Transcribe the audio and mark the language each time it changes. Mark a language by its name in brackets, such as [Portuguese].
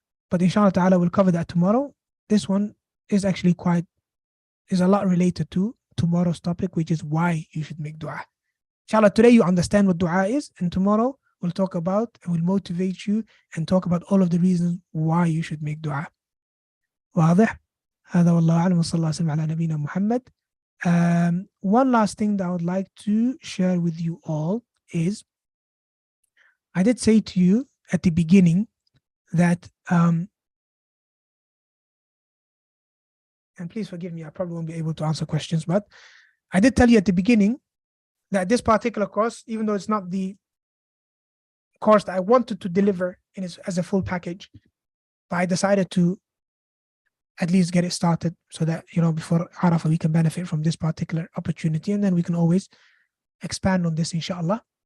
[English] But inshallah ta'ala we'll cover that tomorrow. This one is actually is a lot related to tomorrow's topic, which is why you should make dua. Inshallah, today you understand what dua is, and tomorrow we'll talk about and we'll motivate you and talk about all of the reasons why you should make dua. [Arabic] واضح؟ هذا والله أعلم وصلى الله وسلم على نبينا محمد. [English] One last thing that I would like to share with you all is, I did say to you at the beginning that, and please forgive me, I probably won't be able to answer questions, but I did tell you at the beginning that this particular course, even though it's not the course that I wanted to deliver as a full package, but I decided to at least get it started so that, before Arafah we can benefit from this particular opportunity, and then we can always expand on this inshallah.